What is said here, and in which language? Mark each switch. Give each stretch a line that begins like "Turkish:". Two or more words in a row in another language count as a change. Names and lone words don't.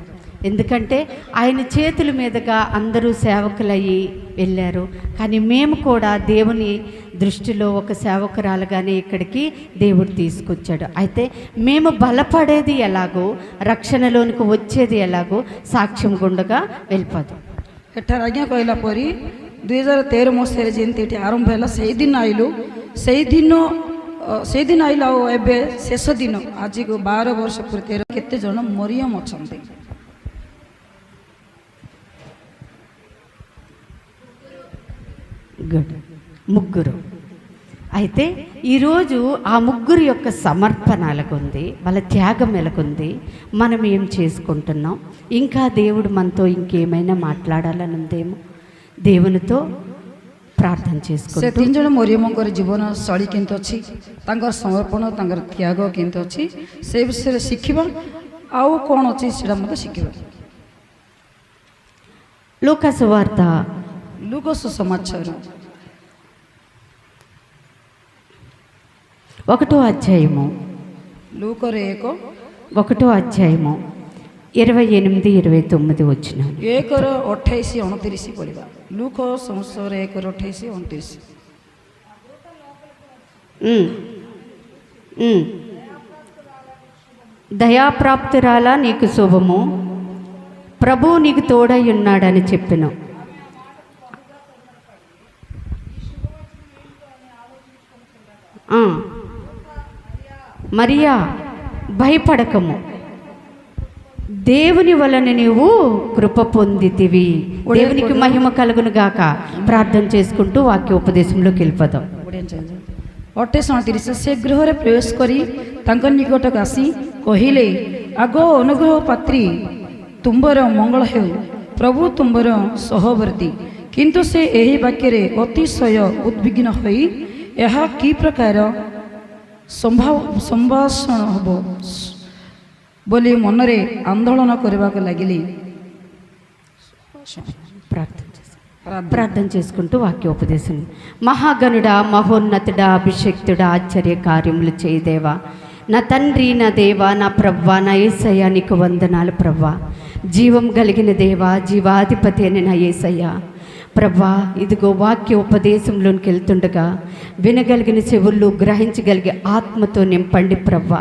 Telugu: ఎందుకంటే ఆయన చేతుల మీదుగా అందరూ సేవకులయ్యి వెళ్ళారు. కానీ మేము కూడా దేవుని దృష్టిలో ఒక సేవకురాలుగానే ఇక్కడికి దేవుడు తీసుకొచ్చాడు. అయితే మేము బలపడేది ఎలాగో, రక్షణలోనికి వచ్చేది ఎలాగో సాక్ష్యం గుండగా వెళ్ళిపోతాం.
Odia: ଏଠାରେ ଆଜ୍ଞା କହିଲା ପରି 2013 ମସିହାରେ ଯେମିତି ଏଠି ଆରମ୍ଭ ହେଲା, ସେଇଦିନ ଆଇଲୁ, ସେଇଦିନ ଆଇଲୁ ଆଉ ଏବେ ଶେଷ ଦିନ ଆଜିକୁ 12 ବର୍ଷ ପୂର୍ତ୍ତି କେତେ ଜଣ ମରିୟମ ଅଛନ୍ତି.
Telugu: గుడ్, ముగ్గురు. అయితే ఈరోజు ఆ ముగ్గురు యొక్క సమర్పణ ఎలాగుంది, వాళ్ళ త్యాగం ఎలాగుంది, మనం ఏం చేసుకుంటున్నాం, ఇంకా దేవుడు మనతో ఇంకేమైనా మాట్లాడాలని ఉందేమో దేవునితో ప్రార్థన చేసుకుంటాం.
Odia: ସେ 3 ଜଣ ମରିୟମଙ୍କର ଜୀବନ ଶୈଳୀ କେମିତି ଅଛି, ତାଙ୍କର ସମର୍ପଣ, ତାଙ୍କର ତ୍ୟାଗ କେମିତି ଅଛି, ସେ ବିଷୟରେ ଶିଖିବା. ଆଉ କ'ଣ ଅଛି ସେଇଟା ମଧ୍ୟ ଶିଖିବା.
Telugu: లూకా సువార్త
Odia: ଲୁକ ସୁସମାଚାର
Telugu: 1వ అధ్యాయము
Odia: ଲୁକର
Telugu: 1వ అధ్యాయము 28, 29 వచ్చిన
Odia: 1ର 28, 29 ପଢ଼ିବା. ଲୁକ ସଂସାର 1ର 28, 29.
Telugu: దయాప్రాప్తురాలా నీకు శుభము, ప్రభువు నీకు తోడై ఉన్నాడని చెప్పెను. మరియా, భయపడకము, దేవుని వలన నీవు కృప పొందితివి. దేవునికి మహిమ కలుగును గాక. ప్రార్థన చేసుకుంటూ వాక్యోపదేశంలోకి వెళ్ళిపోదాం.
Odia: 28-29 ସେ ଗୃହରେ ପ୍ରବେଶ କରି ତାଙ୍କ ନିକଟକୁ ଆସି କହିଲେ, ଆଗ ଅନୁଗ୍ରହ ପାତ୍ରୀ, ତୁମ୍ଭର ମଙ୍ଗଳ ହେଉ, ପ୍ରଭୁ ତୁମ୍ଭର ସହବର୍ତ୍ତୀ. କିନ୍ତୁ ସେ ଏହି ବାକ୍ୟରେ ଅତିଶୟ ଉଦ୍ବିଗ୍ନ ହୋଇ ଏହା କି ପ୍ରକାର ସମ୍ଭାଷଣ ହେବ ବୋଲି ମନରେ ଆନ୍ଦୋଳନ କରିବାକୁ ଲାଗିଲେ.
Telugu: ప్రార్థన చేసుకుంటూ వాక్యోపదేశం. మహాగణుడా, మహోన్నతుడా, అభిషక్తుడా, ఆశ్చర్య కార్యములు చేయదేవా, నా తండ్రి, నా దేవా, నా ప్రవ్వా, నా యేసయ్య, నీకు వందనాలు ప్రవ్వా. జీవం కలిగిన దేవా, జీవాధిపతి అని నా యేసయ్య ప్రభా, ఇదిగో వాక్య ఉపదేశంలోనికి వెళ్తుండగా వినగలిగిన చెవుళ్ళు, గ్రహించగలిగే ఆత్మతో నింపండి ప్రవ్వా.